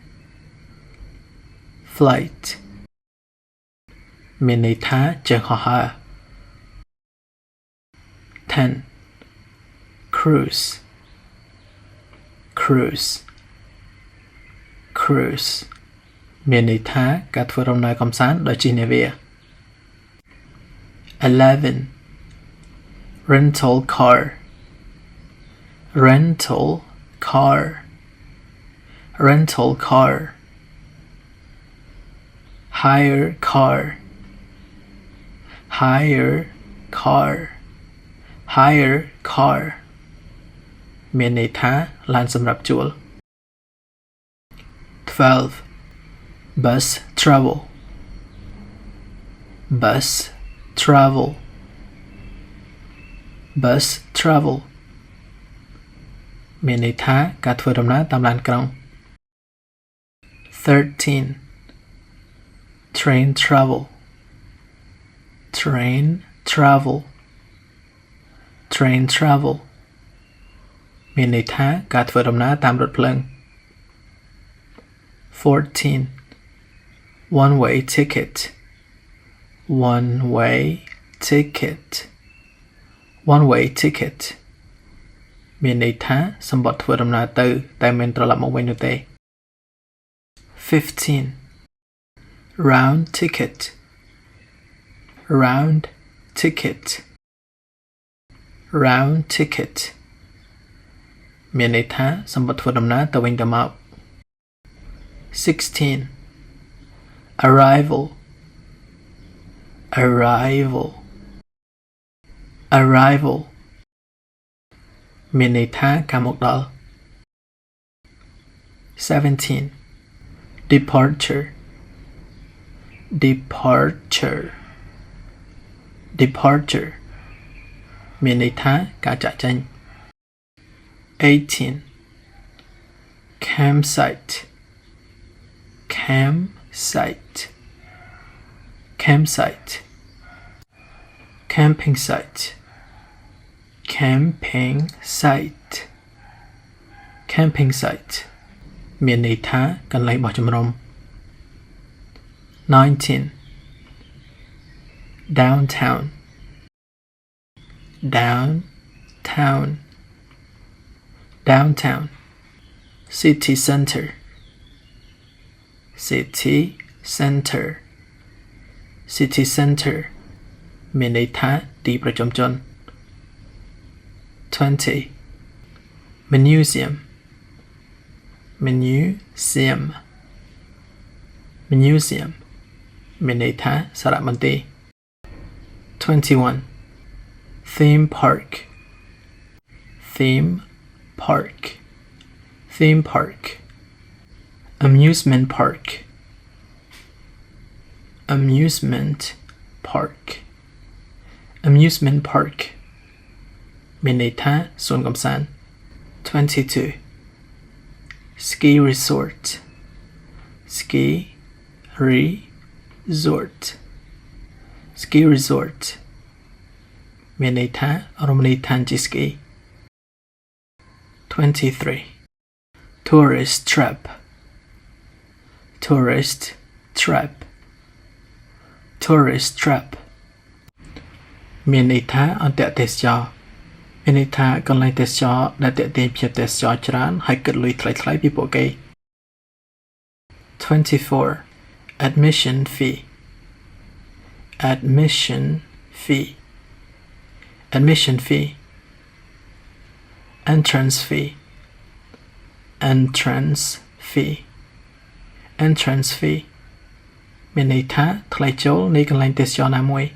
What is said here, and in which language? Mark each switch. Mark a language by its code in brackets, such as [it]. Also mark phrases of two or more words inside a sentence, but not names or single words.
[en] Flight. [km] មានន័យថាជើងហោះហើរ 10. [en] Cruise. Cruise. Cruise. [km] មានន័យថាការធ្វើដំណើរកម្សាន្តដោយជិះនាវា 11. [en] Rental car. Rental car. Rental car. Hire car. Hire car. Hire car. [km] មានន័យថាឡានសម្រាប់ជួល 12. [en] Bus travel. Bus travel. Bus travel. [km] មានន័យថាការធ្វើដំណើរតាមឡានក្រុង 13. [en] Train travel. Train travel. Train travel. [km] មានន័យថាការធ្វើដំណើរតាមរថភ្លើង 14. [en] One-way ticket. One-way ticket. One-way ticket. [km] មានន័យថាសម្បត្តិធ្វើដំណើរទៅតែមិនត្រឡប់មកវិញនោះទេ 15. [en] Round ticket. Round ticket. Round ticket. [km] មានន័យថាសម្បត្តិធ្វើដំណើរទៅវិញទៅមក 16. [en] Arrival. Arrival. Arrival. [km] មានន័យថាការមកដល់ 17. [en] Departure. Departure. Departure. [km] មានន័យថាការចាកចេញ 18. [en] Campsite. Campsite. Campsite. Camping site. Camping site. Camping site. [km] មានន័យថាកន្លែងបោះជំរំ 19. [en] Downtown. Downtown. Downtown. City center. city center city center [km] មានន័យថាទីប្រជុំជន [en] 20 museum museum museum [km] មានន័យថាសារមន្ទីរ [en] 21 theme park theme park theme park amusement park amusement park amusement park [km] មានន័យថាសួនកម្សាន្ត [en] 22 ski resort ski resort ski resort [km] មានន័យថារមណីយដ្ឋានជិះស្គី 23 [en] tourist trap tourist trap tourist trap [km] មានន័យថាអន្តរទេសចរមានន័យថាកន្លែងទេសចរដែលទាក់ទាញភ្ញៀវទេសចរច្រើនហើយគិតលុយថ្លៃៗពីពួកគេ 24 [en] admission fee admission fee admission fee entrance fee entrance fee entrance fee [km] មានន័យថាថ្លៃចូលនៃកន្លែងទេសចរណាមួយ